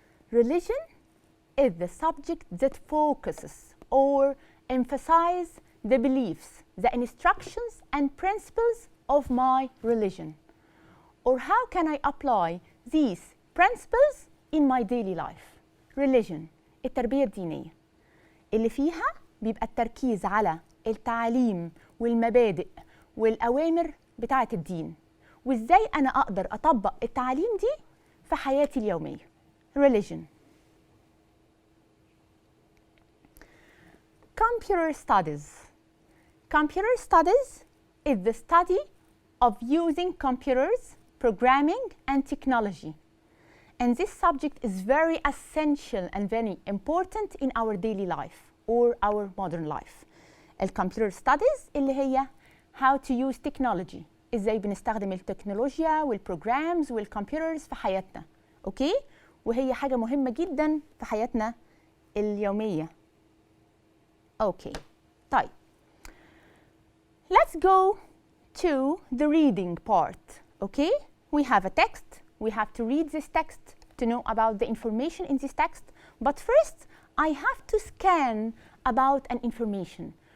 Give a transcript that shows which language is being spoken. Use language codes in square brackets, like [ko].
[en] Religion is the subject that focuses or emphasizes the beliefs, the instructions and principles of my religion. Or how can I apply these principles in my daily life. [ar] Religion التربية الدينية اللي فيها بيبقى التركيز على التعليم والمبادئ والأوامر بتاعة الدين، وإزاي أنا أقدر أطبق التعليم دي في حياتي اليومية. [en] Religion. Computer studies. Computer studies is the study of using computers, programming and technology. And this subject is very essential and very important in our daily life or our modern life. [ar] الكمبيوتر ستاديز اللي هي [en] how to use technology، [ar] ازاي بنستخدم التكنولوجيا والبروجرامز والكمبيوترز في حياتنا. اوكي؟ وهي حاجة مهمة جدا في حياتنا اليومية. اوكي. طيب. [en] Let's go to the reading part. Okay? We have a text. We have to read this text to know about the information in this text. But first, I have to scan about an information.